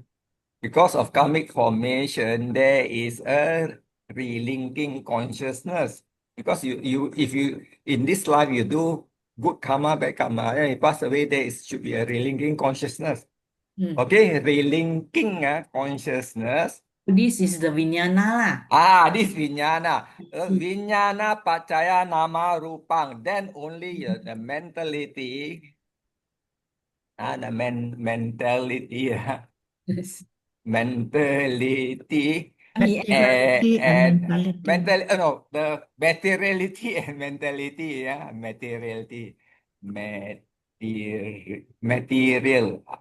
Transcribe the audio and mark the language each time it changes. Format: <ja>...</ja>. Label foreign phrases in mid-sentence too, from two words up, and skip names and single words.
<en>Because of karmic formation, there is a relinking consciousness. Because if you in this life you do good karma, bad karma, then you pass away, should be a relinking consciousness. Okay, relinking consciousness. This is the Vijnana lah. This vijnana.</en> <pi>Vijnana pacaya nama rupang.</pi> <en>Then only the mentality, the mentality, mentality Materiality and mentality. the materiality and mentality, materiality, material,</en>